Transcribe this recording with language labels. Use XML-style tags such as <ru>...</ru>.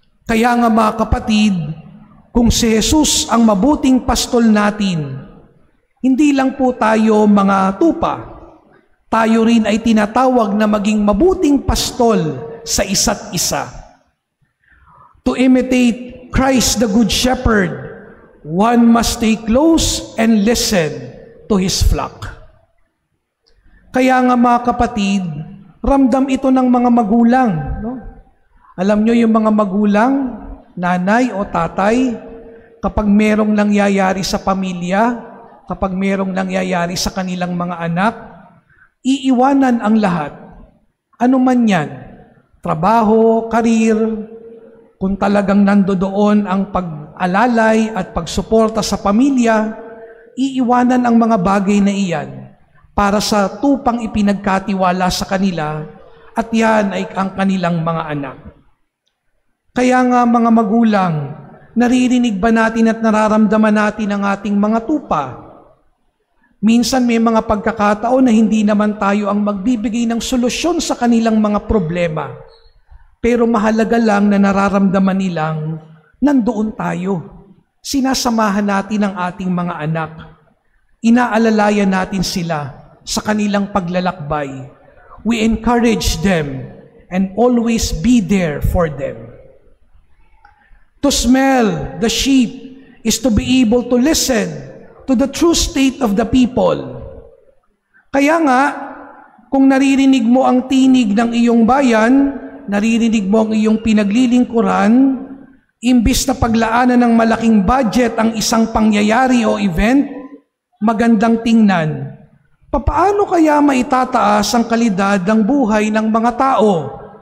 <tl>Kaya nga mga kapatid, kung si Jesus ang mabuting pastol natin, hindi lang po tayo mga tupa, tayo rin ay tinatawag na maging mabuting pastol sa isa't isa.</tl> <en>To imitate Christ the Good Shepherd, one must stay close and listen to His flock.</en> <tl>Kaya nga mga kapatid, ramdam ito ng mga magulang. No? Alam nyo yung mga magulang, nanay o tatay, kapag merong nangyayari sa pamilya, kapag merong nangyayari sa kanilang mga anak, iiwanan ang lahat. Ano man yan, trabaho, karir, kung talagang nandoon ang pag-alalay at pagsuporta sa pamilya, iiwanan ang mga bagay na iyan para sa tupang ipinagkatiwala sa kanila at yan ay ang kanilang mga anak. Kaya nga mga magulang, naririnig ba natin at nararamdaman natin ang ating mga tupa? Minsan may mga pagkakataon na hindi naman tayo ang magbibigay ng solusyon sa kanilang mga problema. Pero mahalaga lang na nararamdaman nilang nandoon tayo. Sinasamahan natin ang ating mga anak. Inaalalayan natin sila sa kanilang paglalakbay.</tl> <en>We encourage them and always be there for them. To smell the sheep is to be able to listen to the true state of the people.</en> <tl>Kaya nga, kung naririnig mo ang tinig ng iyong bayan, naririnig mo ang iyong pinaglilingkuran, imbis na paglaanan ng malaking budget ang isang pangyayari o event, magandang tingnan. Papaano kaya maitataas ang kalidad ng buhay ng mga tao?</tl>